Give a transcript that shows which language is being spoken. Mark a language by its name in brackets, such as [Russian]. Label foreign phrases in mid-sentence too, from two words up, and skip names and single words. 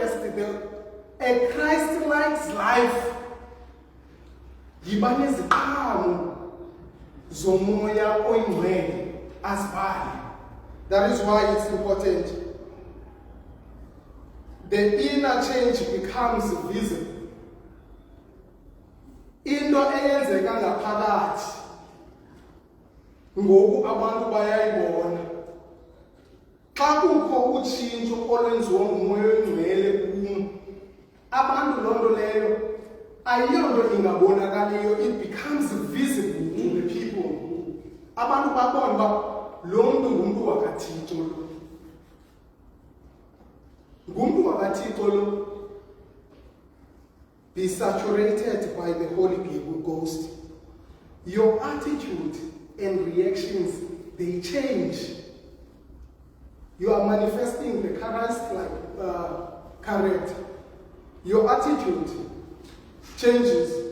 [English] a Christ-like life. [Xhosa] Yiba neziqhamo zomoya oyingcwele azibhale. [English] That is why it's important. The inner change becomes visible. [Xhosa] Into eyenzeka ngaphakathi ngoku abantu bayayibona. Xa kukho utshintsho olwenziwa ngumoya oyingcwele kum, abantu loo nto leyo ayiyonto ingabonakaliyo, [English] it becomes visible to the people. [Xhosa] Abantu babona uba lo mntu ngumntu wakaThixo lo. Ngumntu wakaThixo lo. [English] Be saturated by the Holy Ghost. Your attitude and reactions, they change. You are manifesting the Christ-like character. Your attitude changes.